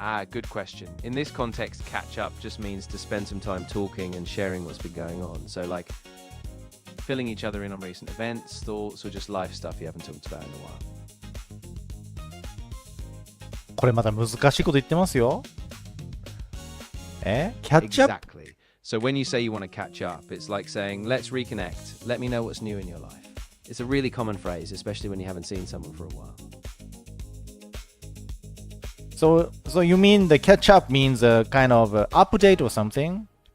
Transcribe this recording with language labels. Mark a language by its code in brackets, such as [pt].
[en] Good question. In this context, catch up just means to spend some time talking and sharing what's been going on. So like filling each other in on recent events, thoughts, or just life stuff you haven't talked about in a while. [ja] これまた難しいこと言ってますよ。 [en] catch up? Exactly. So when you say you want to catch up, it's like saying, let's reconnect. Let me know what's new in your life. It's a really common phrase, especially when you haven't seen someone for a while. So you mean the catch up means a kind of update or something?